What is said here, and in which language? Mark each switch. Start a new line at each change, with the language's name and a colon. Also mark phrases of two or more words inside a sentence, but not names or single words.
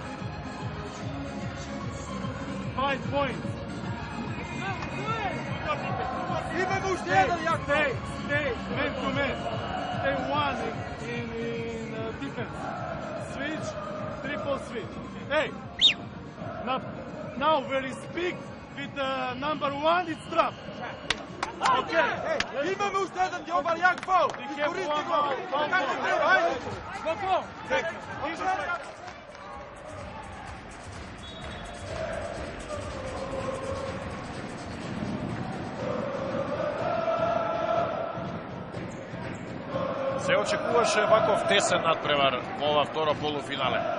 English: 5 points.
Serbian: Idemo u jedan, Jakov!
English: Stay man to man. Stay one in defense. Switch, triple switch. Hey, now where he speaks with number 1, it's trap. Okay.
Serbian: Imamo još jedan dobar jak faul. Iskoristi go. Kako treba, ajde.
English: Go.
Macedonian: Се очекуваше ваков тесен надпревар во ова второ полуфинале.